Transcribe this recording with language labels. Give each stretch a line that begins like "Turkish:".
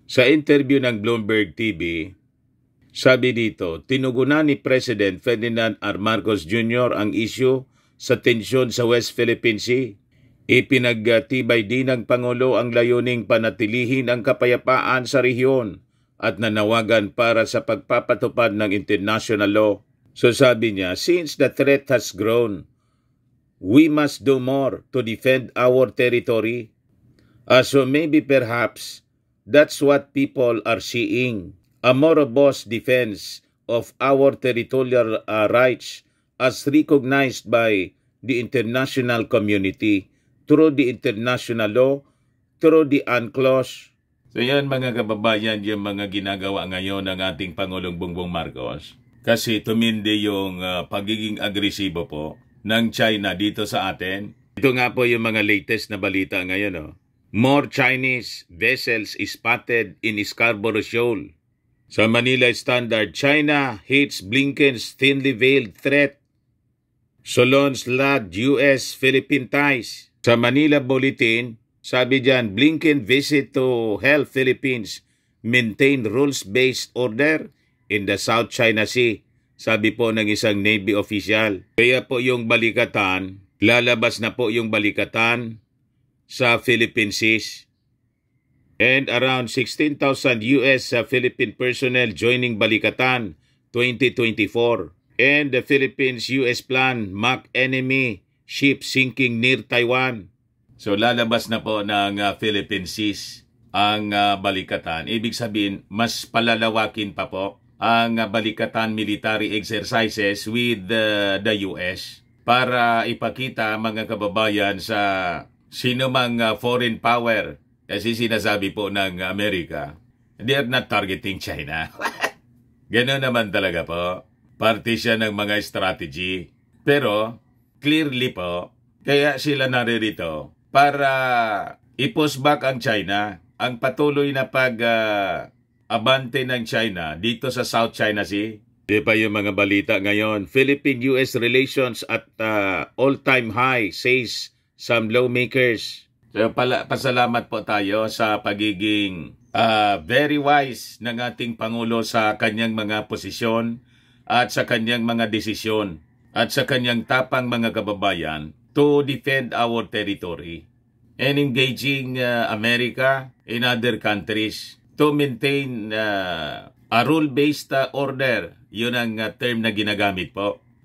Filipino: Sa interview ng Bloomberg TV, sabi dito, tinugunan ni President Ferdinand R. Marcos Jr. ang issue sa tensyon sa West Philippine Sea. Ipinagtibay din ng Pangulo ang layuning panatilihin ang kapayapaan sa rehiyon at nanawagan para sa pagpapatupad ng international law. So sabi niya,
English: since the threat has grown, we must do more to defend our territory. So maybe perhaps that's what people are seeing. A more robust defense of our territorial rights as recognized by the international community through the international law, through the UNCLOS.
Filipino: So yan mga kababayan, yung mga ginagawa ngayon ng ating Pangulong Bongbong Marcos. Kasi tumindi yung pagiging agresibo po ng China dito sa atin. Ito nga po yung mga latest na balita ngayon.
English: More Chinese vessels spotted in Scarborough Shoal. Sa Manila Standard, China hits Blinken's thinly veiled threat. Solon's lagged U.S.-Philippine ties.
Filipino: Sa Manila Bulletin, sabi dyan,
English: Blinken visit to help Philippines maintain rules-based order in the South China Sea.
Filipino: Sabi po ng isang Navy official. Kaya po yung balikatan, lalabas na po yung balikatan sa Philippine Seas.
English: And around 16,000 U.S. Philippine personnel joining balikatan 2024. And the Philippines-U.S. plan mock enemy ship sinking near Taiwan.
Filipino: So lalabas na po ng Philippine Seas ang balikatan. Ibig sabihin, mas palalawakin pa po ang balikatan
English: military exercises with the US
Filipino: para ipakita mga kababayan sa sinumang foreign power. Kasi sinasabi po ng Amerika,
English: they're not targeting China.
Filipino: Gano'n naman talaga po. Parte siya ng mga strategy. Pero clearly po, kaya sila naririto para i-push back ang China, ang patuloy na pag-abante ng China dito sa South China Sea. Di pa yung mga balita ngayon.
English: Philippine-US relations at all-time high, says some lawmakers.
Filipino: So pasalamat po tayo sa pagiging very wise ng ating Pangulo sa kanyang mga posisyon at sa kanyang mga desisyon at sa kanyang tapang mga kababayan
English: to defend our territory and engaging America in other countries to maintain a rule-based order.
Filipino: Yun ang term na ginagamit po.